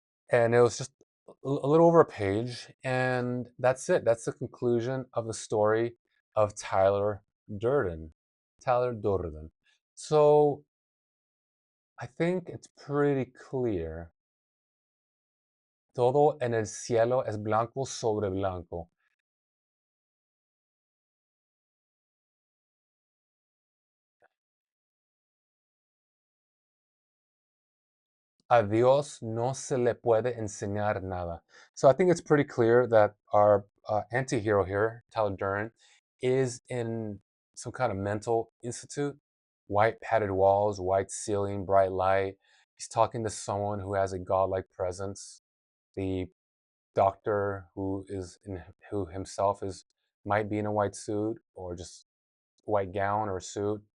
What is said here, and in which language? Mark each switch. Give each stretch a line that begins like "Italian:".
English: And it was just a little over a page, and that's it. That's the conclusion of the story of Tyler Durden. Tyler Durden. So I think it's pretty clear.
Spanish: Todo en el cielo es blanco sobre blanco. A Dios no se le puede enseñar nada.
English: So I think it's pretty clear that our anti-hero here, Tyler Durden, is in some kind of mental institute. White padded walls, white ceiling, bright light. He's talking to someone who has a godlike presence. The doctor who himself is might be in a white suit or just white gown or suit.